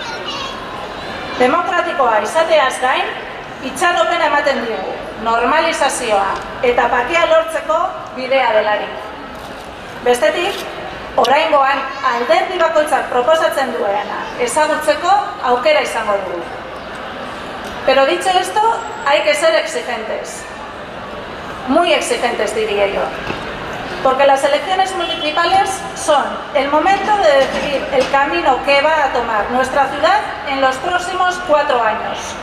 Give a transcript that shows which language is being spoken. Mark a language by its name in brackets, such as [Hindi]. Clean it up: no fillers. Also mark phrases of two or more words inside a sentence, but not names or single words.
[Basque] Demokratikoa izateaz gain, itxaropena ematen digu, normalizazioa eta bakea lortzeko bidea delarik. Bestetik, oraingoan alderdi bakoitzak proposatzen duena ezagutzeko aukera izango dugu. [Spanish] Pero dicho esto, hay que ser exigentes. Muy exigentes, diría yo. Porque las elecciones municipales son el momento de decidir el camino que va a tomar nuestra ciudad en los próximos 4 años.